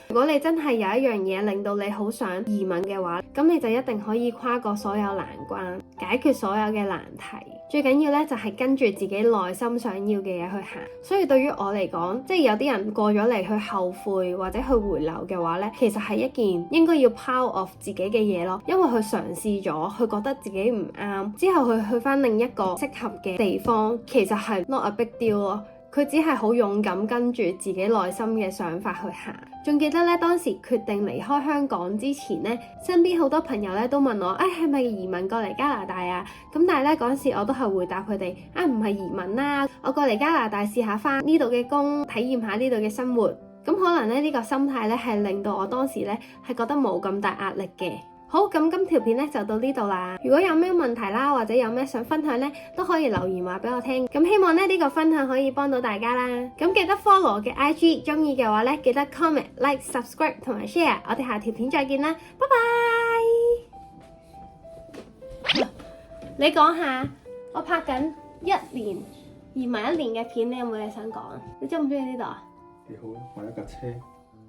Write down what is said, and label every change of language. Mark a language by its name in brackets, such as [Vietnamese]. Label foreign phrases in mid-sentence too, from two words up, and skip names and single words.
[Cantonese] 如果你真係有一樣嘢令到你好想移民嘅話，咁你就一定可以跨過所有難關，解決所有嘅難題。最緊要咧就係跟住自己內心想要嘅嘢去行。所以對於我嚟講，即係有啲人過咗嚟去後悔或者去回流嘅話咧，其實係一件應該要 [English] power of [Cantonese] 自己嘅嘢咯。因為佢嘗試咗，佢覺得自己唔啱，之後佢去翻另一個適合嘅地方，其實係 [English] not a big deal [Cantonese] 咯。佢只係好勇敢跟住自己內心嘅想法去行。仲記得咧，當時決定離開香港之前咧，身邊好多朋友咧都問我，係咪移民過嚟加拿大啊？咁但係咧嗰陣時我都係回答佢哋，唔係移民啦，我過嚟加拿大試下翻呢度嘅工，體驗下呢度嘅生活。咁可能咧呢個心態咧係令到我當時咧係覺得冇咁大壓力嘅。好，咁今條片咧就到呢度啦。如果有咩問題啦，或者有咩想分享咧，都可以留言話俾我聽。咁希望咧呢個分享可以幫到大家啦。咁記得 follow 我嘅 IG， 中意嘅話咧記得 [English] comment、like、subscribe [Cantonese] 同埋 share。我哋下條片再見啦，拜拜。你講下，我拍緊移民1年嘅片，你有冇嘢想講？你中唔中意呢度啊？幾好啊，買一架車。